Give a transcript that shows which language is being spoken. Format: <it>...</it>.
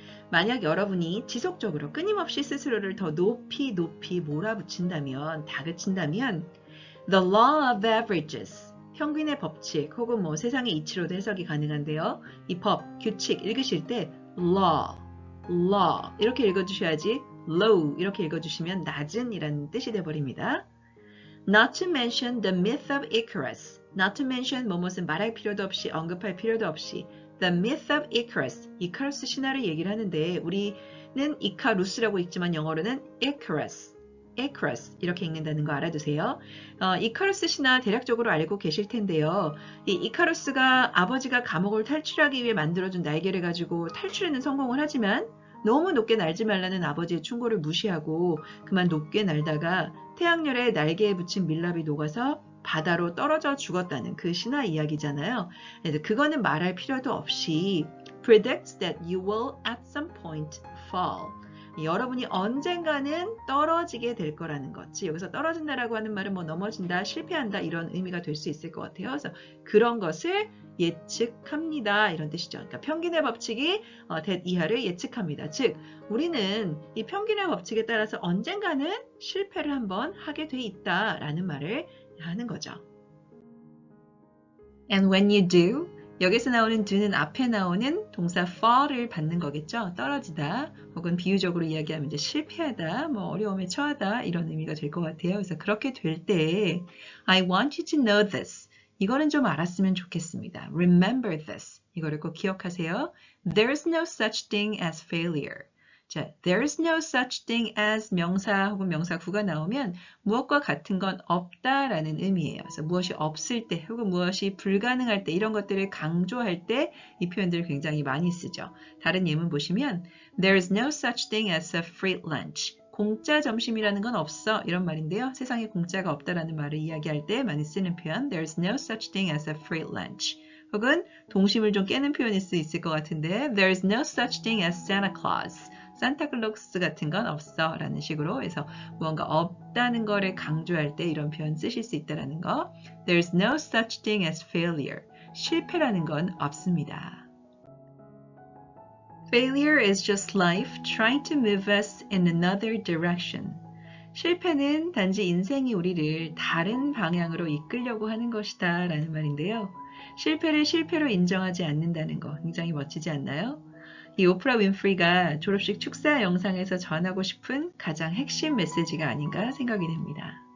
<ko>만약 여러분이 지속적으로 끊임없이 스스로를 더 높이 몰아붙인다면, 다그친다면</ko> <en>The law of averages,</en> <ko>평균의 법칙 혹은 뭐 세상의 이치로도 해석이 가능한데요. 이 법, 규칙 읽으실 때 law 이렇게 읽어주셔야지 low 이렇게 읽어주시면 낮은 이라는 뜻이 돼버립니다.</ko> <en>Not to mention the myth of Icarus. Not to mention</en> <ko>뭐뭇은 말할 필요도 없이 언급할 필요도 없이</ko> <en>The myth of Icarus.</en> <ko>이카루스 신화를 얘기를 하는데 우리는 이카루스라고 읽지만 영어로는 Icarus 이렇게 읽는다는 거 알아두세요. 이카루스 신화 대략적으로 알고 계실 텐데요. 이 이카루스가 아버지가 감옥을 탈출하기 위해 만들어준 날개를 가지고 탈출에는 성공을 하지만 너무 높게 날지 말라는 아버지의 충고를 무시하고 그만 높게 날다가 태양열에 날개에 붙인 밀랍이 녹아서 바다로 떨어져 죽었다는 그 신화 이야기잖아요. 그래서 그거는 말할 필요도 없이</ko> <en>predicts that you will at some point fall.</en> <ko>여러분이 언젠가는 떨어지게 될 거라는 거지. 여기서 떨어진다라고 하는 말은 뭐 넘어진다, 실패한다 이런 의미가 될 수 있을 것 같아요. 그래서 그런 것을 예측합니다. 이런 뜻이죠. 그러니까 평균의 법칙이 that 이하를 예측합니다. 즉 우리는 이 평균의 법칙에 따라서 언젠가는 실패를 한번 하게 돼 있다라는 말을 하는 거죠.</ko> <en>And when you do,</en> <ko>여기서 나오는 do는 앞에 나오는 동사 fall을 받는 거겠죠. 떨어지다 혹은 비유적으로 이야기하면 이제 실패하다, 뭐 어려움에 처하다 이런 의미가 될 것 같아요. 그래서 그렇게 될 때</ko> <en>I want you to know this.</en> <ko>이거는 좀 알았으면 좋겠습니다.</ko> <en>Remember this.</en> <ko>이거를 꼭 기억하세요.</ko> <en>There's no such thing as failure.</en> <ko>자,</ko> <en>there's no such thing as</en> <ko>명사 혹은 명사구가 나오면 무엇과 같은 건 없다라는 의미예요. 그래서 무엇이 없을 때 혹은 무엇이 불가능할 때 이런 것들을 강조할 때 이 표현들을 굉장히 많이 쓰죠. 다른 예문 보시면</ko> <en>There's no such thing as a free lunch.</en> <ko>공짜 점심이라는 건 없어 이런 말인데요. 세상에 공짜가 없다라는 말을 이야기할 때 많이 쓰는 표현</ko> <en>There's no such thing as a free lunch.</en> <ko>혹은 동심을 좀 깨는 표현일 수 있을 것 같은데</ko> <en>There's no such thing as Santa Claus.</en> <ko>산타클로스 같은 건 없어 라는 식으로 해서 무언가 없다는 거를 강조할 때 이런 표현 쓰실 수 있다는 거.</ko> <en>There's no such thing as failure.</en> <ko>실패라는 건 없습니다.</ko> <en>Failure is just life trying to move us in another direction.</en> <ko>실패는 단지 인생이 우리를 다른 방향으로 이끌려고 하는 것이다 라는 말인데요. 실패를 실패로 인정하지 않는다는 거 굉장히 멋지지 않나요? 이 오프라 윈프리가 졸업식 축사 영상에서 전하고 싶은 가장 핵심 메시지가 아닌가 생각이 됩니다.</ko>